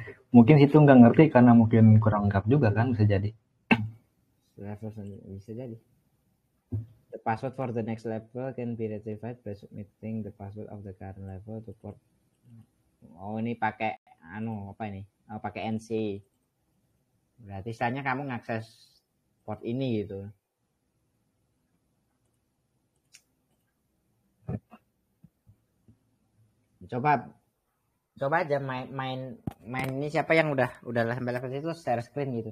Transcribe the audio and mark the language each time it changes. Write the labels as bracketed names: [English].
[Indonesian] Mungkin situ nggak ngerti karena mungkin kurang lengkap juga kan, bisa jadi. Bisa jadi. [English] The password for the next level can be retrieved by submitting the password of the current level to port. [Indonesian] Oh, ini pakai apa ini? Oh, pakai NC. Berarti misalnya kamu ngakses port ini gitu. Coba aja main ini, siapa yang udah sampai level itu share screen gitu.